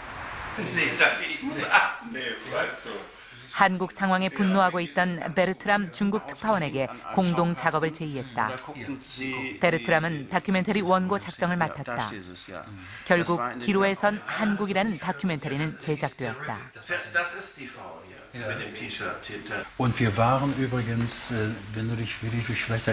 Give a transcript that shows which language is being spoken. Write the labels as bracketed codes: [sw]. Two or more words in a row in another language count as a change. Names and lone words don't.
[ko] 한국 상황에 분노하고 있던 베르트람 중국 특파원에게 공동 작업을 제의했다. 베르트람은 다큐멘터리 원고 작성을 맡았다. 결국 기로에 선 한국이라는 다큐멘터리는 제작되었다. [de] Und wir waren übrigens, wenn du dich vielleicht erinnerst,